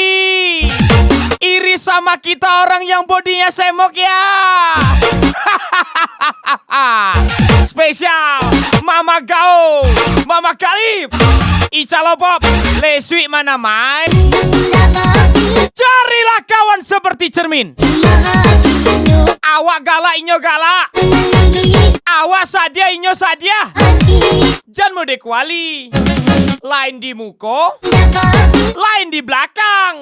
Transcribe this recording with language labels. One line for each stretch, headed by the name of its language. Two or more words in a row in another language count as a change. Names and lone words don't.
Indonesian: Iri sama kita orang yang bodinya semok ya. Spesial Mama Gao, Mama Kalip, Ica Lopop, Leswi mana main. Carilah kawan seperti cermin.
Minangkabau: Awak galak inyo galak. Awak sadia inyo sadia. Jan mode kuali. Lain di muko, lain di belakang.